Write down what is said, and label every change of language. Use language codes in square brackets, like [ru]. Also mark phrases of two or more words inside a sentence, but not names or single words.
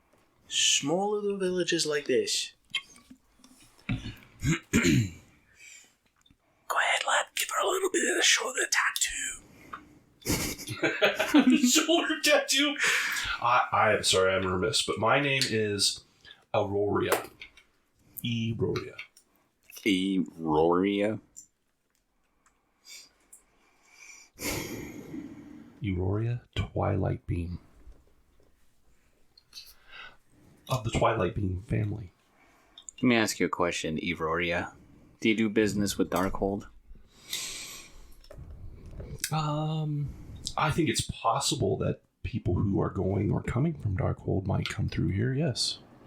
[en] Small little villages like this. Go ahead, lad. Give her a little bit of the shoulder tattoo. Shoulder tattoo? I'm sorry, I'm remiss, but my name is Auroria. Eroria. Eroria? Eroria Twilight Beam. Of the Twilight Beam family. Let me ask you a question, Eroria. Do you do business with Darkhold? I think it's possible that people who are going or coming from Darkhold might come through here, yes.